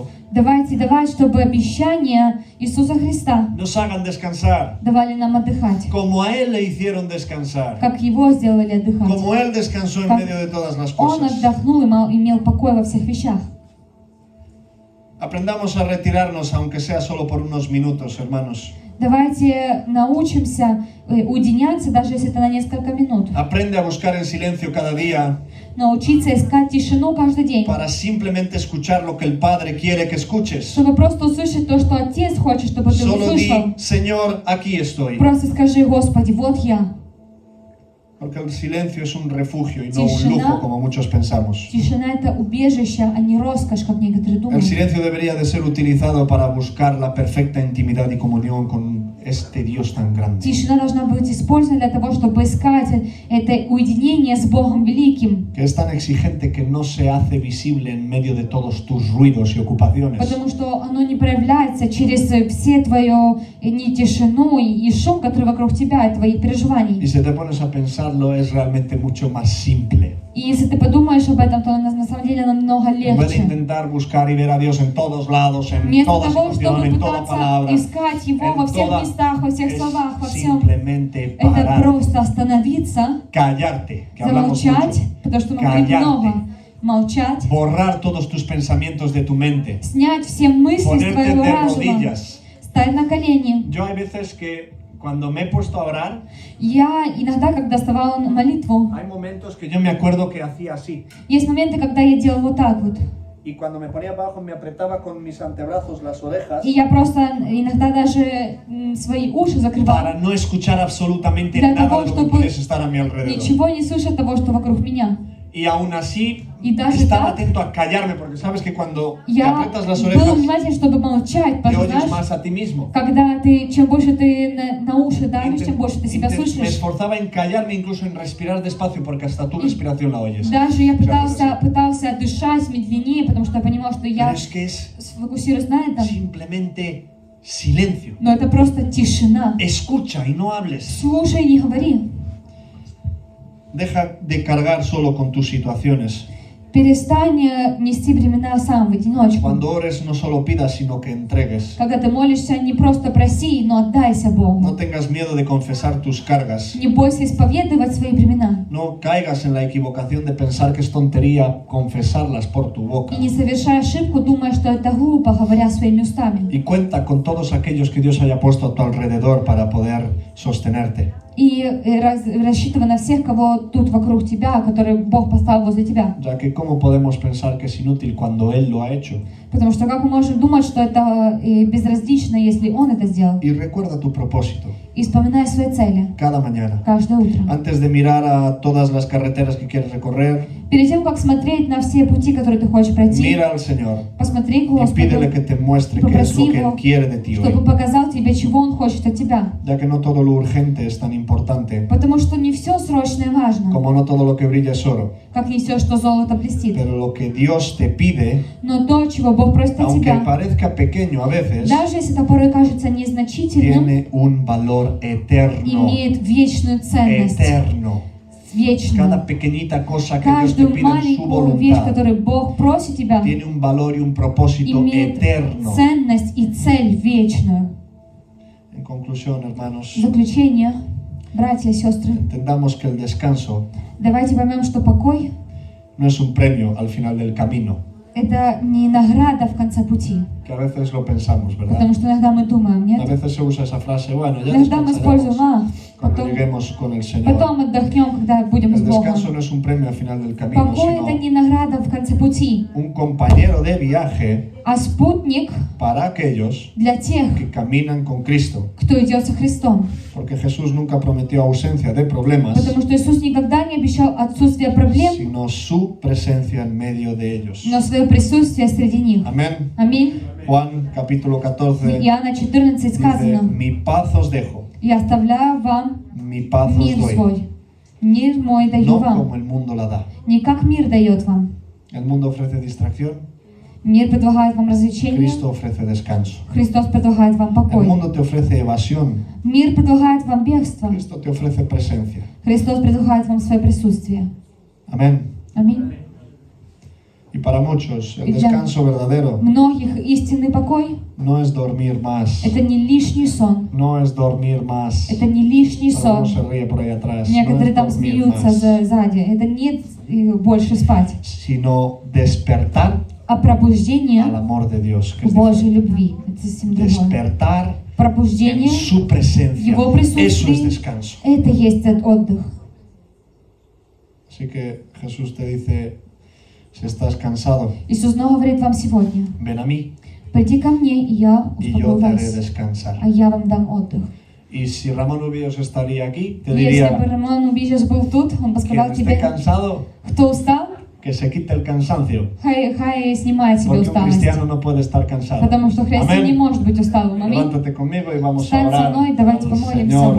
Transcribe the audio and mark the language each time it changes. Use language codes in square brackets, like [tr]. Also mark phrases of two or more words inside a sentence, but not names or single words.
[ru] Давайте давать, чтобы обещания Иисуса Христа [es] nos hagan descansar, [ru] давали нам отдыхать, [es] como a Él le hicieron descansar, [ru] как Его сделали отдыхать. [es] como Él descansó en [ru] Как [es] medio de todas las [ru] Он [es] cosas. [ru] отдохнул и имел покой во всех вещах. [es] Aprendamos a retirarnos, aunque sea solo por unos minutos, hermanos. [ru] Давайте научимся уединяться, даже если это на несколько минут. [es] Aprende a buscar el silencio cada día [ru] Научиться искать тишину каждый день, [es] para simplemente escuchar lo que el Padre quiere que escuches. [ru] чтобы просто услышать то, что Отец хочет, чтобы ты [es] Solo [ru] услышал. [es] di, Señor, aquí estoy. [ru] Просто скажи: Господи, вот я. [es] Porque el silencio es un refugio y no un [ru] Тишина. [es] lujo como muchos pensamos. [ru] Тишина — это убежище, а не роскошь, как некоторые [es] El [ru] думают. [es] silencio debería de ser utilizado para buscar la perfecta intimidad y comunión con este Dios tan grande. [ru] Тишина должна быть использована для того, чтобы искать это уединение с Богом Великим. [es] Que es tan exigente que no se hace visible en medio de todos tus ruidos y ocupaciones. [ru] Потому что оно не проявляется через все твою не тишину и шум, который вокруг тебя, и твои [es] Y [ru] переживания. [es] si te pones a pensarlo, es realmente mucho más simple. [ru] И если ты подумаешь об этом, то на самом деле намного [es] En vez de [ru] легче. [es] intentar buscar y ver a Dios en todos lados, en [ru] Вместо [es] toda [ru] того, [es] situación, [ru] чтобы [es] en toda [ru] пытаться [es] palabra, [ru] искать Его во [es] en [ru] всех [es] toda, [ru] местах, во всех [es] es [ru] словах, во всем, [es] simplemente [ru] это [es] parar, [ru] просто остановиться, [es] callarte, que hablamos [ru] замолчать, [es] mucho, [ru] потому что мы говорим [es] callarte, [ru] много, молчать, [es] borrar todos tus pensamientos de tu mente, [ru] снять все мысли с [es] ponerte [ru] твоего [es] de [ru] разума, [es] rodillas. [ru] стать на колени. [es] Yo hay veces que cuando me he puesto a orar, [ru] Я иногда, когда вставала на молитву, [es] hay momentos que yo me acuerdo que hacía así. [ru] есть моменты, когда я делала вот так вот. [es] Y cuando me ponía abajo me apretaba con mis antebrazos las orejas [ru] И я просто иногда даже свои уши закрывала. [es] para no escuchar absolutamente [ru] Для [es] nada [ru] того, [es] de lo que [ru] чтобы [es] puedes estar a mi alrededor. [ru] ничего не слышать того, что вокруг меня. [es] Y aún así [ru] И даже [es] estaba [ru] так [es] atento a callarme, porque sabes que cuando te [ru] я [es] aprietas las [ru] был [es] orejas [ru] внимателен, чтобы молчать, [es] te [ru] потому [es] oyes [ru] что, [es] más [ru] знаешь, [es] a ti mismo. [ru] когда ты, чем больше ты на уши давишь, тем больше ты себя [es] Me [ru] слышишь. [es] esforzaba en callarme, incluso en respirar despacio, porque hasta tu respiración la oyes. [ru] Даже я [es] Muchas veces. [ru] пытался дышать медленнее, потому что я понимал, что [es] Pero [ru] я [es] es que es [ru] сфокусируюсь на этом. [es] simplemente silencio. [ru] Но это просто тишина. [es] Escucha y no hables. [ru] Слушай, не говори. [es] Deja de cargar solo con tus situaciones. [ru] Перестань нести бремена сам в одиночку. [es] Cuando ores no solo pidas, sino que entregues. [ru] Когда ты молишься, не просто проси, но отдайся Богу. [es] No tengas miedo de confesar tus cargas. [ru] Не бойся исповедовать свои бремена. [es] No caigas en la equivocación de pensar que es tontería confesarlas por tu boca. [ru] И не совершай ошибку, думая, что это глупо, говоря своими устами. [es] Y cuenta con todos aquellos que Dios haya puesto a tu alrededor para poder sostenerte. [ru] И рассчитывай на всех, кого тут вокруг тебя, которые Бог поставил возле тебя. [es] Ya que cómo podemos pensar que es inútil cuando Él lo ha hecho. [ru] Потому что как мы можем думать, что это безразлично, если Он это сделал? [es] Y recuerda tu propósito [ru] И вспоминай свои цели [es] cada mañana. [ru] каждое утро. [es] Antes de mirar a todas las carreteras que quieres recorrer, [ru] Перед тем, как смотреть на все пути, которые ты хочешь пройти, [es] mira al Señor [ru] посмотри к [es] y pídele [ru] Господу, [es] que te muestre qué es lo que Él quiere de ti [ru] чтобы [es] hoy. [ru] показал тебе, чего Он хочет от тебя. [es] Ya que no todo lo urgente es tan importante, [ru] Потому что не все срочное важно, [es] como no todo lo que brilla es oro. [ru] как не все, что золото блестит. [es] Pero lo que Dios te pide, [ru] Но то, чего Бог просит от [es] aunque [ru] тебя, [es] parezca pequeño a veces, [ru] даже если это порой кажется незначительным, [es] tiene un valor eterno. [ru] имеет вечную ценность. [es] Eterno. [ru] Вечную. [es] Cada pequeñita cosa que Dios te [ru] Каждую [es] pide en su [ru] маленькую вещь, [es] voluntad, [ru] которую Бог просит тебя, [es] tiene un valor y un propósito [ru] имеет [es] eterno. [ru] ценность и цель вечную. [es] En conclusión, hermanos, [ru] В заключение, братья и сестры, [es] entendamos que el descanso [ru] давайте поймем, что покой [es] no es un premio al final del camino, — [ru] это не награда в конце пути. [es] que a veces lo pensamos, ¿verdad? [ru] Потому что иногда мы думаем, [es] A [ru] нет? [es] veces se usa esa frase, bueno, ya [ru] Иногда мы используем, [es] descansaremos cuando [ru] потом, [es] lleguemos con el Señor. [ru] потом отдохнем, когда будем с [es] El descanso [ru] Богом. [es] no es un premio al final del camino, [ru] Покой — это [es] sino [ru] не награда в конце пути, [es] un compañero de viaje [ru] а спутник [es] para aquellos [ru] для тех, [es] que caminan con Cristo. [ru] кто идет со Христом. [es] Porque Jesús nunca prometió ausencia de problemas, [ru] Потому что Иисус никогда не обещал отсутствие проблем, [es] sino su presencia en medio de ellos. [ru] но свое присутствие среди них. [es] Amén. [ru] Аминь. [es] Juan capítulo [ru] В 14 Иоанна 14 [es] dice, [ru] сказано: [es] mi paz os dejo, [ru] «Я оставляю вам [es] mi paz os [ru] мир [es] doy, [ru] свой. Мир мой даю [es] no [ru] вам». [es] como el mundo la da. [ru] Не как мир дает вам. [es] El mundo ofrece distracción, [ru] Мир предлагает вам развлечения, [es] Cristo ofrece descanso. [ru] Христос предлагает вам [es] El [ru] покой. [es] mundo te ofrece evasión, [ru] Мир предлагает вам бегство, [es] Cristo te ofrece presencia. [ru] Христос предлагает вам свое присутствие. [es] Amén. [ru] Аминь. [es] Y para muchos, el Y ya. descanso verdadero [ru] Многих истинный покой [es] no es dormir más, — [ru] это не лишний сон, [es] no es dormir más. [ru] это не лишний [es] Alguno [ru] сон. [es] se ríe por ahí atrás, no [ru] Некоторые [es] es [ru] там [es] dormir [ru] смеются [es] más, [ru] сзади. Это не больше спать, [es] sino despertar [ru] а пробуждение [es] al amor de Dios, que [ru] к [es] es [ru] Божьей [es] diferente. [ru] любви. Это совсем другое. [es] Despertar [ru] пробуждение, [es] su presencia. [ru] Его [es] Eso es [ru] присутствие. [es] descanso. [ru] Это есть этот отдых. [es] Así que Jesús te dice, si estás cansado, [ru] Иисус снова говорит вам сегодня: [es] ven a mí [ru] приди ко мне, и я [es] y yo [ru] успокою [es] te haré [ru] вас, [es] descansar. [ru] а я вам dам отдых. [es] Y si Ramón Ubillos estaría aquí, te [ru] Если бы [es] diría, [ru] Роман Убичес был тут, он бы [es] quien [ru] сказал [es] esté [ru] тебе: [es] cansado, [ru] кто устал, [es] que se quite el cansancio. [ru] хай снимает себе [es] Porque un [ru] усталость. [es] cristiano no puede estar cansado. [ru] Потому что христианин не [es] Amén. [ru] может быть усталым. Аминь. [es] Levántate conmigo y vamos a [ru] Встань со [es] orar [ru] мной, давайте [es] al [ru] помолимся. [es] Señor.